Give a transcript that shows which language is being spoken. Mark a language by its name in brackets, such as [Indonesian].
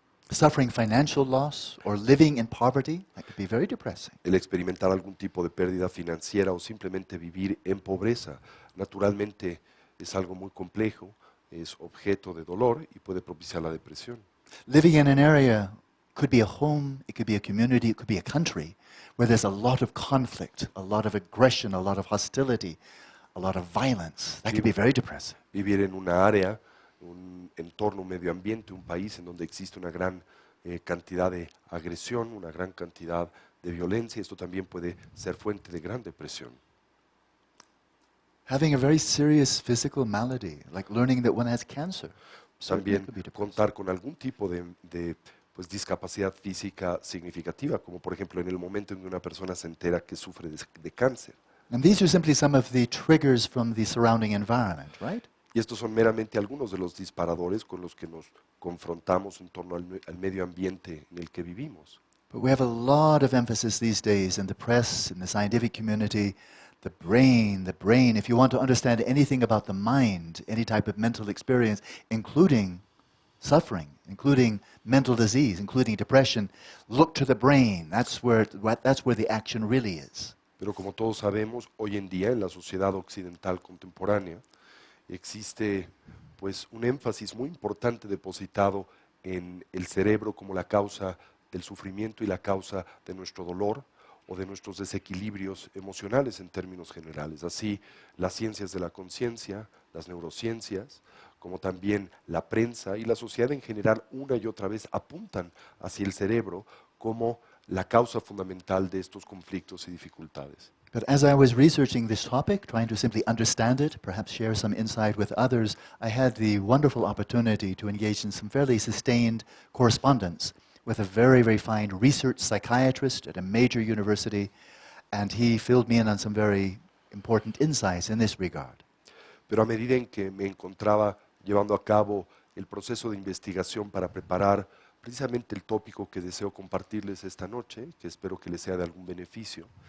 [English] Suffering financial loss or living in poverty, that could be very depressing. [Spanish] El experimentar algún tipo de pérdida financiera o simplemente vivir en pobreza, naturalmente es algo muy complejo, es objeto de dolor y puede propiciar la depresión. [English] Living in an area could be a home, it could be a community, it could be a country where there's a lot of conflict, a lot of aggression, a lot of hostility, a lot of violence. That could be very depressing. [Spanish] Vivir en una área, un entorno, un medio ambiente, un país en donde existe una gran cantidad de agresión, una gran cantidad de violencia, esto también puede ser fuente de gran depresión. [English] Having a very serious physical malady, like learning that one has cancer. certainly [Spanish] También [English] could be depressing. [Spanish] contar con algún tipo de pues, discapacidad física significativa, como por ejemplo en el momento en que una persona se entera que sufre de cáncer. [English] And these are simply some of the triggers from the surrounding environment, right? [Spanish] Y estos son meramente algunos de los disparadores con los que nos confrontamos en torno al medio ambiente en el que vivimos. [English] But we have a lot of emphasis these days in the press, in the scientific community, the brain, if you want to understand anything about the mind, any type of mental experience, including suffering, including mental disease, including depression, look to the brain. That's where the action really is. [Spanish] Pero como todos sabemos, hoy en día en la sociedad occidental contemporánea existe pues un énfasis muy importante depositado en el cerebro como la causa del sufrimiento y la causa de nuestro dolor o de nuestros desequilibrios emocionales en términos generales. Así, las ciencias de la conciencia, las neurociencias, como también la prensa y la sociedad en general una y otra vez apuntan hacia el cerebro como la causa fundamental de estos conflictos y dificultades. [English] But as I was researching this topic, trying to simply understand it, perhaps share some insight with others, I had the wonderful opportunity to engage in some fairly sustained correspondence with a very, very fine research psychiatrist at a major university, and he filled me in on some very important insights in this regard. [Spanish] Pero a medida en que me encontraba llevando a cabo el proceso de investigación para preparar precisamente el tópico que deseo compartirles esta noche, que espero que les sea de algún beneficio,